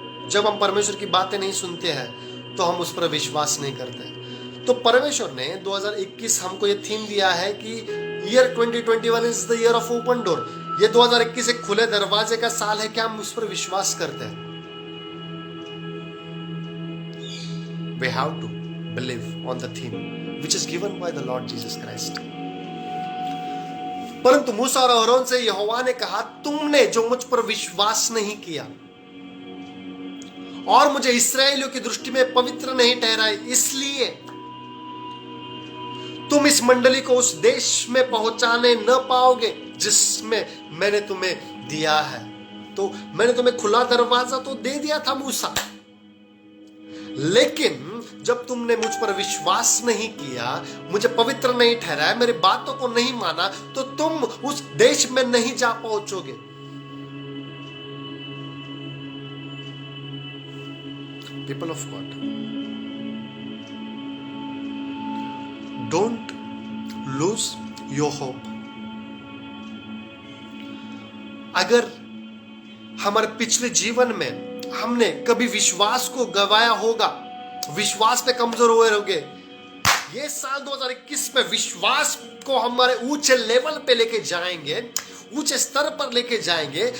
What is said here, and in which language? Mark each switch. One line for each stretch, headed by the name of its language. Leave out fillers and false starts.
Hindi: जब हम परमेश्वर की बातें नहीं सुनते हैं तो हम उस पर विश्वास नहीं करते। तो परमेश्वर ने 2021 हमको ये थीम दिया है कि
English: Year 2021 is the year of open door.
Hindi: ये 2021 एक खुले दरवाजे का साल है। क्या हम उस पर विश्वास करते हैं?
English: We have to believe on the theme which is given by the Lord Jesus Christ।
Hindi: परंतु मूसा और अहरोन से यहोवा ने कहा, तुमने जो मुझ पर विश्वास नहीं किया और मुझे इस्राएलियों की दृष्टि में पवित्र नहीं ठहराए, इसलिए तुम इस मंडली को उस देश में पहुंचाने न पाओगे जिसमें मैंने तुम्हें दिया है। तो मैंने तुम्हें खुला दरवाजा तो दे दिया था मूसा, लेकिन जब तुमने मुझ पर विश्वास नहीं किया, मुझे पवित्र नहीं ठहराया, मेरी बातों को नहीं माना, तो तुम उस देश में नहीं जा पहुंचोगे।
English: People of God, don't lose your hope।
Hindi: अगर हमारे पिछले जीवन में हमने कभी विश्वास को गवाया होगा, विश्वास पे कमजोर हुए होंगे, ये साल 2021 में विश्वास को हमारे ऊंचे लेवल पे लेके जाएंगे, ऊंचे स्तर पर लेके जाएंगे।